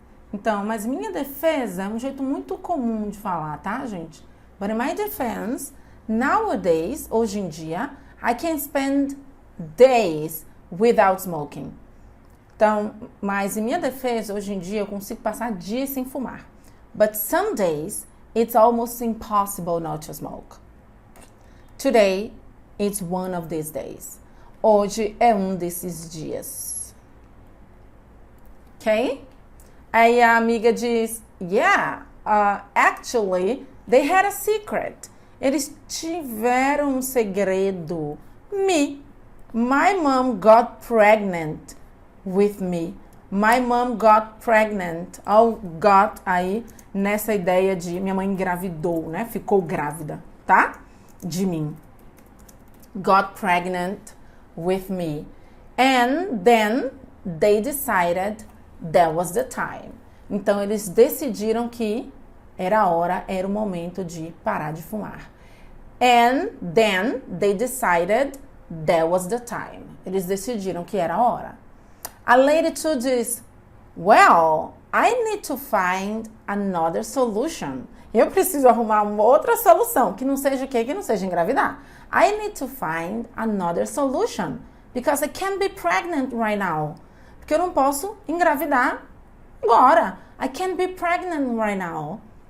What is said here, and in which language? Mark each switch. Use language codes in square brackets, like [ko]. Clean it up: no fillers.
[pt] Então, mas minha defesa é um jeito muito comum de falar, tá, gente? [en] But in my defense, nowadays, [pt] hoje em dia, [en] I can spend days without smoking. [pt] Então, mas em minha defesa, hoje em dia, eu consigo passar dias sem fumar. [en] But some days, it's almost impossible not to smoke. Today, it's one of these days. [pt] Hoje é um desses dias. [en] Ok? [pt] Aí a amiga diz, [en] yeah, actually, they had a secret. [pt] Eles tiveram um segredo. [en] My mom got pregnant with me. My mom got pregnant. [pt] Ou got aí nessa ideia de minha mãe engravidou, né? Ficou grávida, tá? De mim. [en] Got pregnant with me. And then they decided that was the time. [pt] Então, eles decidiram que era a hora, era o momento de parar de fumar. [en] And then they decided that was the time. [pt] Eles decidiram que era a hora. [en] A lady two diz, well, I need to find another solution. [pt] Eu preciso arrumar uma outra solução, que não seja o quê? Que não seja engravidar. [en] I need to find another solution, because I can't be pregnant right now. [pt] Porque eu não posso engravidar agora. [en] I can't be pregnant right now.